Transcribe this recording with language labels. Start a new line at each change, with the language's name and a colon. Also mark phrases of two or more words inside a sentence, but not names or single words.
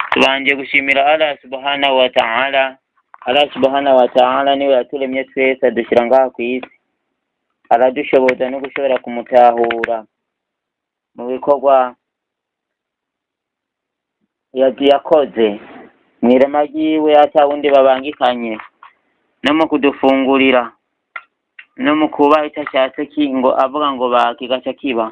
Rundi: tubanje gushimira
Arabic: الله سبحانه وتعالى. الله سبحانه وتعالى
Rundi: niwe yaturemye twese dushira ngaha ku isi, aradushoboza no gushobora kumutahura mu bikorwa yakoze mwirema ryiwe atawundi babangikanye, no mu kudufungurira no mu kuba itashatse kingo avuga ngo bakigaca kiba.